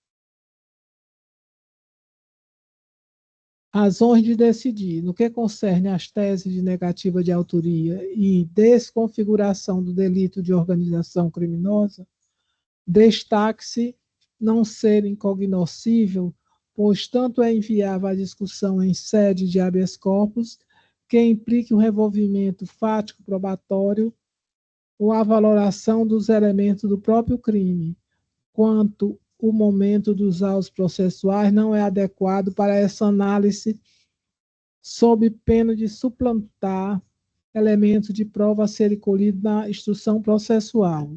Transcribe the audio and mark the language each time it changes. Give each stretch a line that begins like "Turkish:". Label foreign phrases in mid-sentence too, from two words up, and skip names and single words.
Portuguese: Razões de decidir. No que concerne às teses de negativa de autoria e desconfiguração do delito de organização criminosa, destaque-se não ser incognoscível, pois tanto é inviável a discussão em sede de
Latin: habeas corpus,
Portuguese: que implique um revolvimento fático probatório ou a valoração dos elementos do próprio crime, quanto o momento dos autos processuais não é adequado para essa análise, sob pena de suplantar elementos de prova a serem colhidos na instrução processual.